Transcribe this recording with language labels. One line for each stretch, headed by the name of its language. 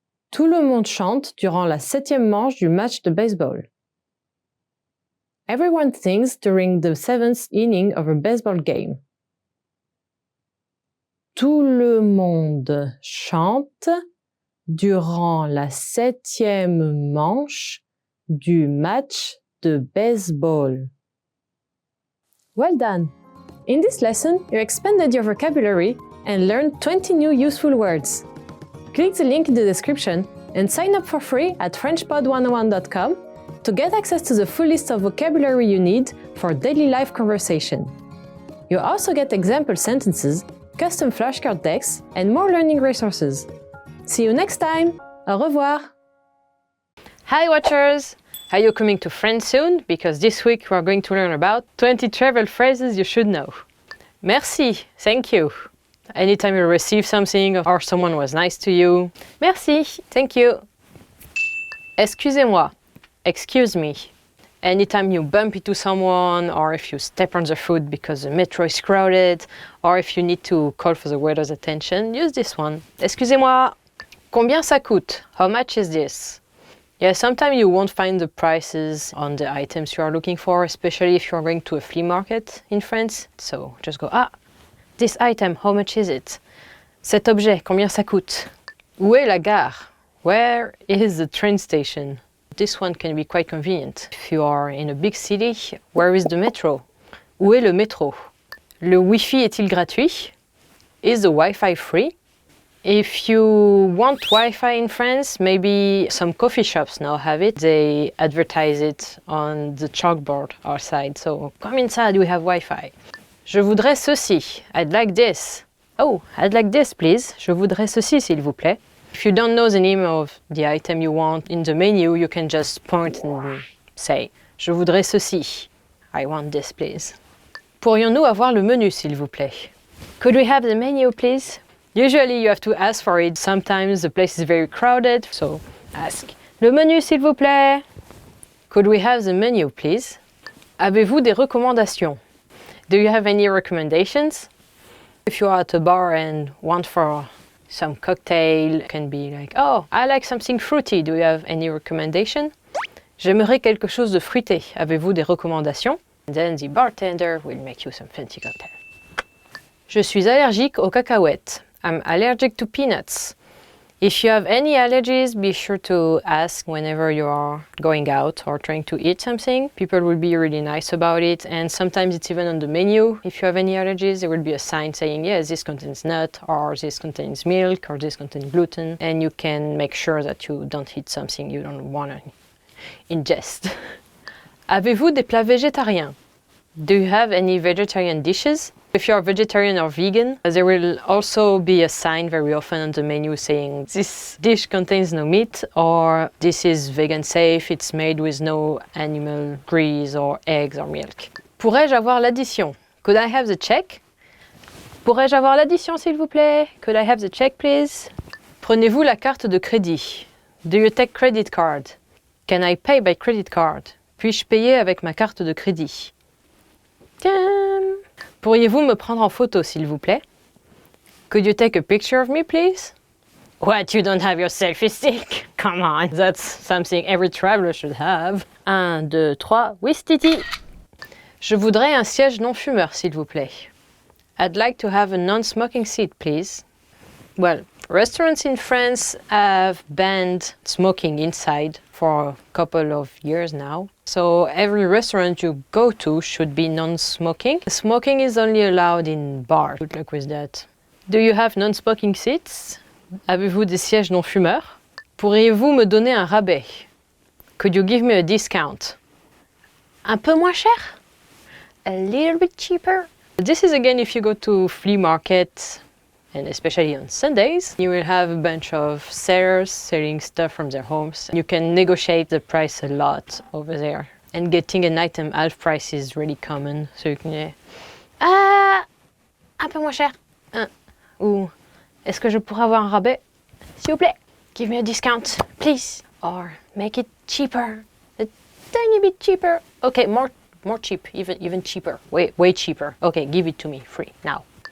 French: Tout le monde chante durant la 7e manche du match de baseball.
English: Everyone sings during the 7th inning of a baseball game.
French: Tout le monde chante durant la 7e manche du match de baseball.
English: Well done! In this lesson, you expanded your vocabulary and learned 20 new useful words. Click the link in the description and sign up for free at FrenchPod101.com to get access to the full list of vocabulary you need for daily life conversation. You also get example sentences, custom flashcard decks, and more learning resources. See you next time!
French: Au revoir!
English: Hi Watchers! Are you coming to France soon? Because this week we are going to learn about 20 travel phrases you should know.
French: Merci,
English: thank you. Anytime you receive something or someone was nice to you.
French: Merci,
English: thank you.
French: Excusez-moi,
English: excuse me. Anytime you bump into someone, or if you step on the foot because the metro is crowded, or if you need to call for the waiter's attention, use this one.
French: Excusez-moi, combien ça coûte?
English: How much is this? Yeah, sometimes you won't find the prices on the items you are looking for, especially if you're going to a flea market in France. So just go, this item, how much is it?
French: Cet objet, combien ça coûte? Où est la gare?
English: Where is the train station? This one can be quite convenient. If you are in a big city, where is the metro?
French: Où est le métro? Le Wi-Fi est-il gratuit?
English: Is the Wi-Fi free? If you want Wi-Fi in France, maybe some coffee shops now have it. They advertise it on the chalkboard outside. So come inside, we have Wi-Fi.
French: Je voudrais ceci.
English: I'd like this. Oh, I'd like this, please.
French: Je voudrais ceci, s'il vous plaît.
English: If you don't know the name of the item you want in the menu, you can just point and say,
French: je voudrais ceci.
English: I want this, please.
French: Pourrions-nous avoir le menu, s'il vous plaît?
English: Could we have the menu, please? Usually you have to ask for it. Sometimes the place is very crowded, so ask.
French: Le menu, s'il vous plaît?
English: Could we have the menu, please?
French: Avez-vous des recommandations?
English: Do you have any recommendations? If you are at a bar and want for some cocktail, it can be like, oh, I like something fruity. Do you have any recommendation?
French: J'aimerais quelque chose de fruité. Avez-vous des recommandations?
English: And then the bartender will make you some fancy cocktail.
French: Je suis allergique aux cacahuètes.
English: I'm allergic to peanuts. If you have any allergies, be sure to ask whenever you are going out or trying to eat something. People will be really nice about it, and sometimes it's even on the menu. If you have any allergies, there will be a sign saying, yes, this contains nut, or this contains milk, or this contains gluten, and you can make sure that you don't eat something you don't want to ingest.
French: Avez-vous des plats végétariens?
English: Do you have any vegetarian dishes? If you're vegetarian or vegan, there will also be a sign very often on the menu saying this dish contains no meat, or this is vegan safe, it's made with no animal grease or eggs or milk.
French: Pourrais-je avoir l'addition?
English: Could I have the check?
French: Pourrais-je avoir l'addition s'il vous plaît?
English: Could I have the check please?
French: Prenez-vous la carte de crédit?
English: Do you take credit card? Can I pay by credit card?
French: Puis-je payer avec ma carte de crédit? Tiens. Pourriez-vous me prendre en photo, s'il vous plaît?
English: Could you take a picture of me, please? What, you don't have your selfie stick? Come on, that's something every traveler should have.
French: 1, 2, 3, oui, Titi. Je voudrais un siège non-fumeur, s'il vous plaît.
English: I'd like to have a non-smoking seat, please. Well, restaurants in France have banned smoking inside for a couple of years now. So every restaurant you go to should be non-smoking. Smoking is only allowed in bars. Good luck with that. Do you have non-smoking seats?
French: Avez-vous des sièges non-fumeurs? Pourriez-vous me donner un rabais?
English: Could you give me a discount?
French: Un peu moins cher?
English: A little bit cheaper? This is again if you go to flea market, and especially on Sundays, you will have a bunch of sellers selling stuff from their homes. You can negotiate the price a lot over there. And getting an item half price is really common. So you can
French: un peu moins cher. Ou est-ce que je pourrais avoir un rabais? S'il vous plaît.
English: Give me a discount, please. Or make it cheaper. A tiny bit cheaper. Okay, more cheap, even cheaper. Way cheaper. Okay, give it to me, free, now.